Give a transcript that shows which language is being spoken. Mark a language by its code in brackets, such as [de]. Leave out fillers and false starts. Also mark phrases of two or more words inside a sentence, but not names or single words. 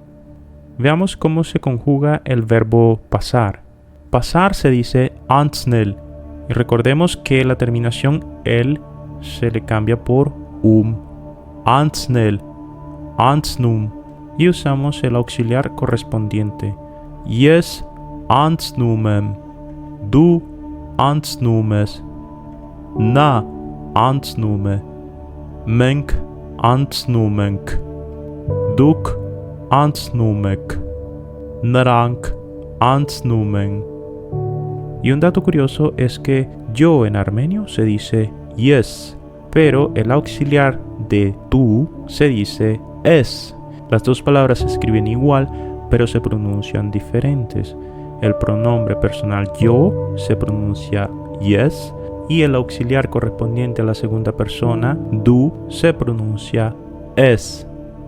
[es] Veamos cómo se conjuga el verbo pasar. Pasar se dice ansnel. Y recordemos que la terminación el se le cambia por [hy] անցնել, անցնում. [es] Y usamos el auxiliar correspondiente. [hy] Ես անցնում եմ, դու անցնում ես, նա անցնում է, մենք անցնում ենք, դուք անցնում եք, նրանք անցնում են. [es] Y un dato curioso es que yo en armenio se dice yes, pero el auxiliar de tú se dice es. Las dos palabras se escriben igual, pero se pronuncian diferentes. El pronombre personal yo se pronuncia yes y el auxiliar correspondiente a la segunda persona, du, se pronuncia es.